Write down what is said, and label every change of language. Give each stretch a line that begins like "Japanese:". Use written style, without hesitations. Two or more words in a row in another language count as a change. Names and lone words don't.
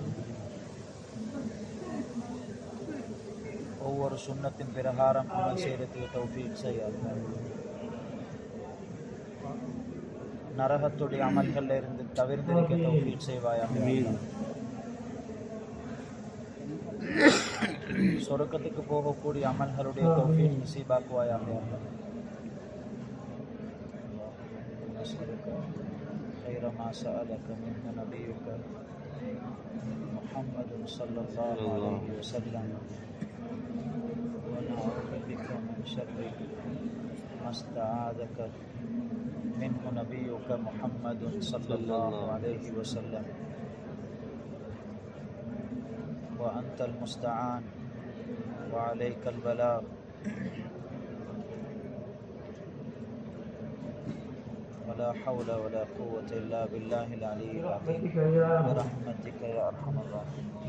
Tamil: ஒவ்வொரு சுன்னத்தின் பிரகாரம் அமல் செய்யறதுக்கு தௌஃபீக் செய்ய அல்லாஹ். நரகத்துடைய அமல்களில் இருந்து தவிர்த்திருக்க தௌஃபீக் செய்வாயாக. சொர்க்கத்துக்கு போகக்கூடிய அமல்களுடைய தௌஃபீக் நசீபாக்குவாயாக.
Arabic: خير ما سألك منه نبيك محمد صلى الله عليه وسلم ونعوذ بك من شر ما استعاذك منه نبيك محمد صلى الله عليه وسلم وأنت المستعان وعليك البلاغ ولا حول ولا قوة إلا بالله العلي العظيم برحمتك يا أرحم الراحمين.